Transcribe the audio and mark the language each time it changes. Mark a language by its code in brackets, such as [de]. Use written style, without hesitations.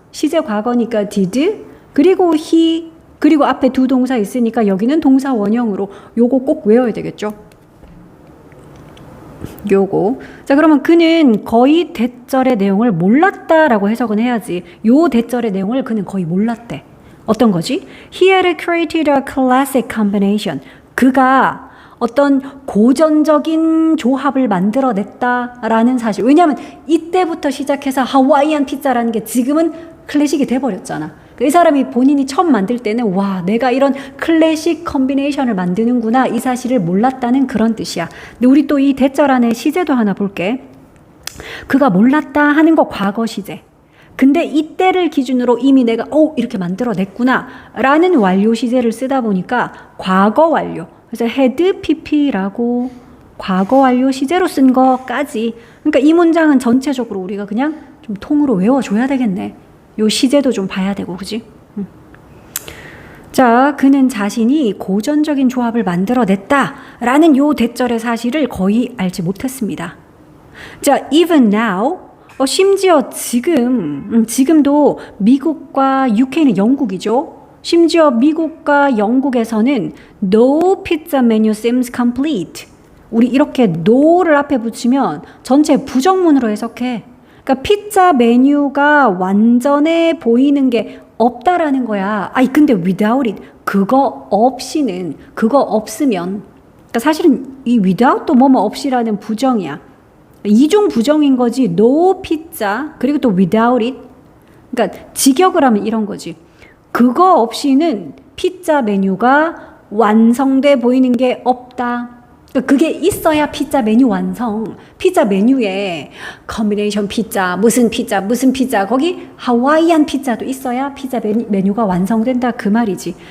[ko] 시제 과거니까 did 그리고 he 그리고 앞에 두 동사 있으니까 여기는 동사 원형으로 요거 꼭 외워야 되겠죠. 요거. 자, 그러면 그는 거의 대절의 내용을 몰랐다라고 해석은 해야지. 요 대절의 내용을 그는 거의 몰랐대. 어떤 거지? [en] He had created a classic combination. [ko] 그가 어떤 고전적인 조합을 만들어냈다라는 사실. 왜냐하면 이때부터 시작해서 하와이안 피자라는 게 지금은 클래식이 돼버렸잖아. 이 사람이 본인이 처음 만들 때는 와, 내가 이런 클래식 컨비네이션을 만드는구나 이 사실을 몰랐다는 그런 뜻이야. 근데 우리 또 이 대절 안에 시제도 하나 볼게. 그가 몰랐다 하는 거 과거 시제. 근데 이때를 기준으로 이미 내가 이렇게 만들어냈구나 라는 완료 시제를 쓰다 보니까 과거 완료. 그래서 had pp라고 과거 완료 시제로 쓴 거까지. 그러니까 이 문장은 전체적으로 우리가 그냥 좀 통으로 외워줘야 되겠네. 요 시제도 좀 봐야 되고, 그지? 자, 그는 자신이 고전적인 조합을 만들어냈다라는 요 대절의 사실을 거의 알지 못했습니다. 자, [en] even now, [ko] 심지어 지금도 미국과 UK는 영국이죠. 심지어 미국과 영국에서는 [en] no pizza menu seems complete. [ko] 우리 이렇게 no를 앞에 붙이면 전체 부정문으로 해석해. 그러니까 피자 메뉴가 완전해 보이는 게 없다라는 거야. 근데 [en] without it, [ko] 그거 없이는, 그거 없으면. 그러니까 사실은 이 without도 뭐뭐 없이라는 부정이야. 이중 부정인 거지. [en] no pizza, [ko] 그리고 또 [en] without it. [ko] 그러니까 직역을 하면 이런 거지. 그거 없이는 피자 메뉴가 완성돼 보이는 게 없다. 그게 있어야 피자 메뉴 완성. 피자 메뉴에 컨비네이션 피자, 무슨 피자, 거기 하와이안 피자도 있어야 피자 메뉴가 완성된다 그 말이지.